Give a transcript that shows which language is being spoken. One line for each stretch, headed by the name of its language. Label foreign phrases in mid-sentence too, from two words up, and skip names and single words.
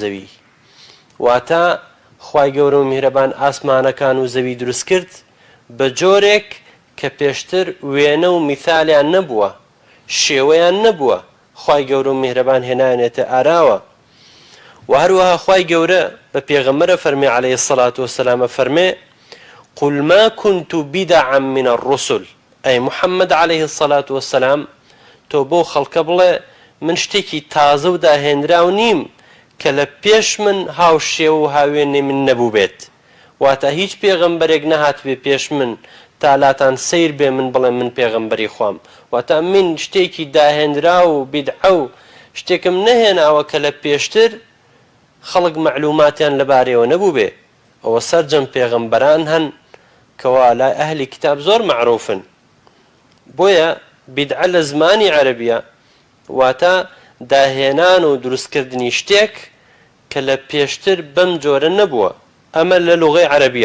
Central Kurdish: زەوی واتە خوای گەورە و میهرەبان ئاسمانەکان و زەوی دروست کرد بە جۆرێک کە پێشتر وێنە و میثالیان نەبووە شێوەیان نەبووە خوای گەورە و میهرەبان هێنایانێتە ئاراوە و هەروەها خوای گەورە بە پێغەمبەرە فەرمێ
Arabic: عەلەیهی السەڵات وەسەلام
Central Kurdish: فەرمێ
Arabic: قل ما كنت بدعا من الرسل
Central Kurdish: ئەی محەممەد
Arabic: عەلەیهی السەڵات وەسەلام
Central Kurdish: تۆ بۆ خەڵکە بڵێ من شتێکی تازە و داهێنراو نیم کە لە پێش من هاوشێوە و هاوێنێ من نەبوو بێت واتە هیچ پێغەمبەرێک نەهات بێ پێش من تا لاتان سیر بێ من بڵێم من پێغەمبەری خوام واتە من شتێکی داهێنرا و بیدعە و شتێکم نەهێناوە کە لە پێشتر خەڵک مەعلوماتیان لەبارەیەوە نەبوو بێ ئەوە سەرجەم پێغەمبەران هەن کەوا لای ئەهلی کتاب زۆر مەعروفن بۆیە بیدعە لە زمانی عەرەبیە واتە داهێنان و دروستکردنی شتێک کە لە پێشتر بەم جۆرە نەبووە ئەمە لە لوغەی عەرەبیە.